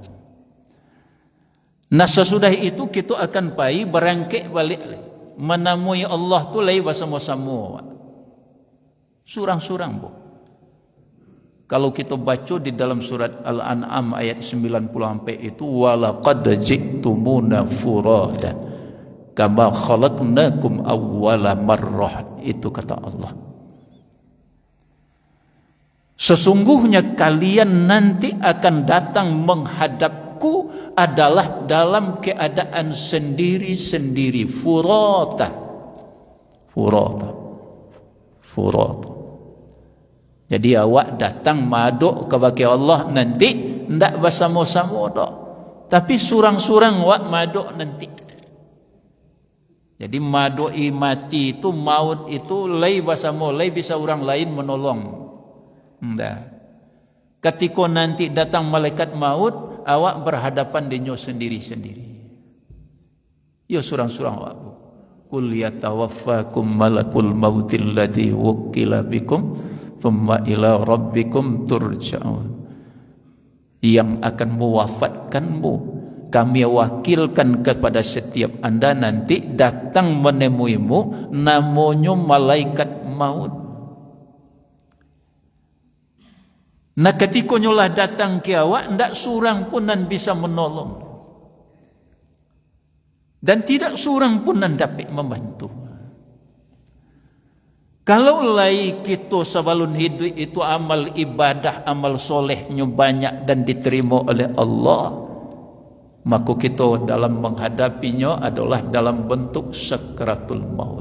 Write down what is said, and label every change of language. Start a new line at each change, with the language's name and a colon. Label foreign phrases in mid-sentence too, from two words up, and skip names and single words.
Minangkabau: Nah sesudah itu kita akan pai berangkit balik menemui Allah tu lai bersama-sama. Surang-surang bu.
Indonesian: Kalau kita baca di dalam surat Al-An'am ayat 90 sampai itu
Arabic: ولقد جئتمونا فرادى كما خلقناكم أول مرة,
Indonesian: itu kata Allah. Sesungguhnya kalian nanti akan datang menghadapku adalah dalam keadaan sendiri-sendiri, furada.
Minangkabau: Jadi awak datang maduk kepada Allah nanti ndak bersama-sama dak, tapi surang-surang awak maduk nanti. Jadi madui mati itu, maut itu lai bersama, lai bisa orang lain menolong. Ndak. Ketika nanti datang malaikat maut, awak berhadapan denyo sendiri-sendiri. Ya surang-surang awak bu.
Arabic: قل يتوفاكم ملك الموت الذي وكل بكم ثم إلى ربكم ترجعون.
Indonesian: Yang akan mewafatkanmu kami wakilkan kepada setiap anda nanti datang menemuimu, namanya malaikat maut.
Minangkabau: Nah ketika nyolah datang ke awak, ndak surang pun nan bisa menolong. Dan tidak surang pun nan dapat membantu.
Indonesian: Kalau lai kita sebelum hidup itu amal ibadah, amal solehnya banyak dan diterima oleh Allah, maka kita dalam menghadapinya adalah dalam bentuk
Arabic: سكرات الموت.